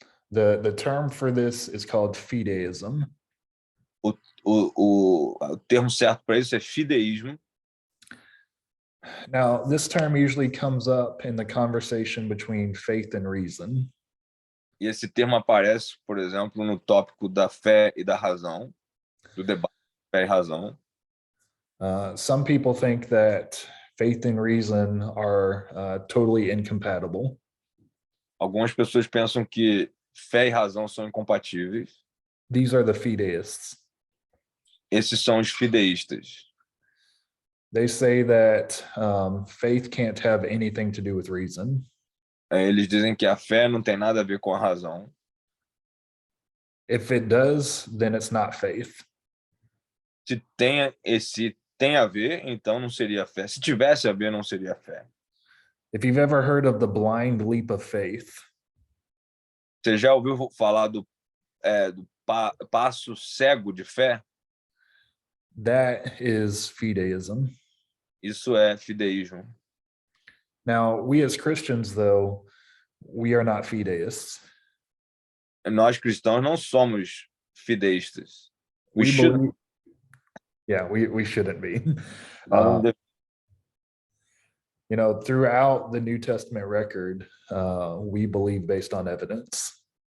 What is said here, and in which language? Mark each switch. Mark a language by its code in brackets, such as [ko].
[en] The term for this is called fideism. [pt] O termo certo para isso é fideísmo. [en] Now, this term usually comes up in the conversation between faith and reason. [pt] E esse termo aparece, por exemplo, no tópico da fé e da razão, do debate de fé e razão. [en] Some people think that faith and reason are totally incompatible. [pt] Algumas pessoas pensam que fé e razão são incompatíveis. [en] These are the fideists. [pt] Esses são os fideístas. [en] They say that faith can't have anything to do with reason. [pt] Eles dizem que a fé não tem nada a ver com a razão. [en] If it does, then it's not faith. [pt] Se tem a ver, então não seria fé. Se tivesse a ver, não seria fé. [en] If you've ever heard of the blind leap of faith, [pt] Você já ouviu falar do passo cego de fé? [en] that is fideism. [pt] Isso é fideísmo. [en] Now, we as Christians, though, we are not fideists. [pt] Nós cristãos não somos fideístas. [en] We believe, yeah, we shouldn't be. You know, throughout the New Testament record, we believe based on evidence.